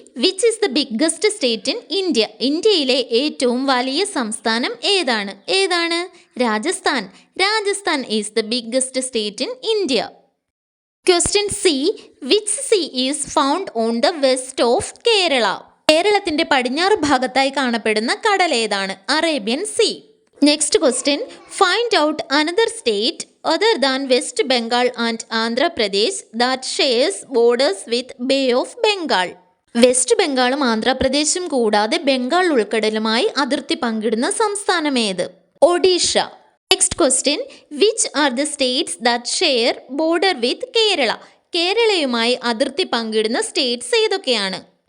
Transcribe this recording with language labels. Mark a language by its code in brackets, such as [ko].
[en] Which is the biggest state in India? [ml] ഇന്ത്യയിലെ ഏറ്റവും വലിയ സംസ്ഥാനം ഏതാണ്? [en] Rajasthan. Rajasthan is the biggest state in India. Question C. Which sea is found on the west of Kerala? [ml] കേരളത്തിന്റെ പടിഞ്ഞാറ് ഭാഗത്തായി കാണപ്പെടുന്ന കടൽ ഏതാണ്? [en] Arabian sea. Next question, find out another state other than West Bengal and Andhra Pradesh that shares borders with Bay of Bengal. [ml] West ബംഗാളും ആന്ധ്രാപ്രദേശും കൂടാതെ ബംഗാൾ ഉൾക്കടലുമായി അതിർത്തി പങ്കിടുന്ന സംസ്ഥാനം ഏത്? Odisha. [en] Next question, which are the states that share border with Kerala? [ml] കേരളയുമായി അതിർത്തി പങ്കിടുന്ന States ഏതൊക്കെയാണ്?